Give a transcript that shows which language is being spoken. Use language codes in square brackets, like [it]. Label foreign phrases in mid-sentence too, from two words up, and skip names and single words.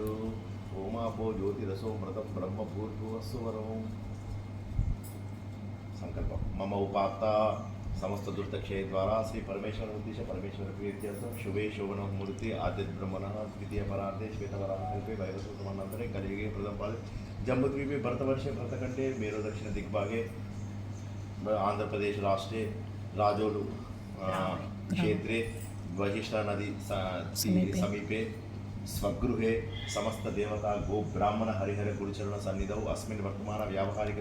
[sa] ओमापो ज्योतिरसो मृतं ब्रह्म भूर्भुवस्सुवरं. सङ्कल्पं. मम उपात्त समस्त दुर्तक्षय द्वारा श्री परमेश्वर उद्देश परमेश्वर प्रीत्यर्थं शुभे शोभन मूर्ति आदित्य ब्रह्मण द्वितीय परार्थे श्वेतवराहे वैवसूतमन्नन्तरे कलियुगे प्रथमपालि जम्बूद्वीपे भरतवर्षे भरतखंडे मेरो दक्षिण दिग्भागे आंध्रप्रदेश राष्ट्रे राजोलु क्षेत्रे वशिष्ठा नदी समीपे स्वगृहे समस्त देवता गो ब्राह्मण हरिहर गुरुचरण सन्निधौ अस्मिन् वर्तमान व्यावहारिक